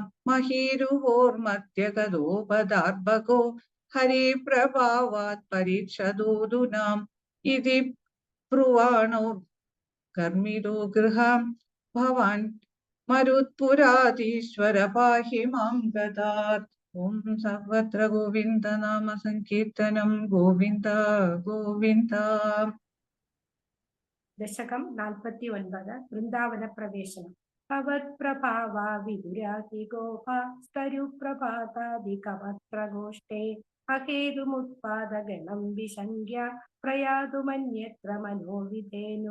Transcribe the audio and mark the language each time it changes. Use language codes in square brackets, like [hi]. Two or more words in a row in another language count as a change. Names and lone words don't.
[sa] महीरुहोर्मध्यगतोपदार्भको हरिप्रभावात् परीक्षदोदुनाम् इति ब्रुवाणो कर्मितो गृहं भवान् मरुत्पुराधीश्वर पाहि मां गतात्। ओम सर्वत्र गोविंद नाम संकीर्तनं गोविंद गोविंद। [ml] ദശകം 49 വൃന്ദാവന പ്രവേശനം. [sa] ഭവത്പ്രഭാവാ വിദുരാതി ഗോപ സ്തരുപ്രഭാതാദികവത്രഗോഷ്ഠേ അഹേതുമുത്പാദഗണം വിശങ്ക്യ പ്രയാതുമന്യത്ര മനോവിധേനു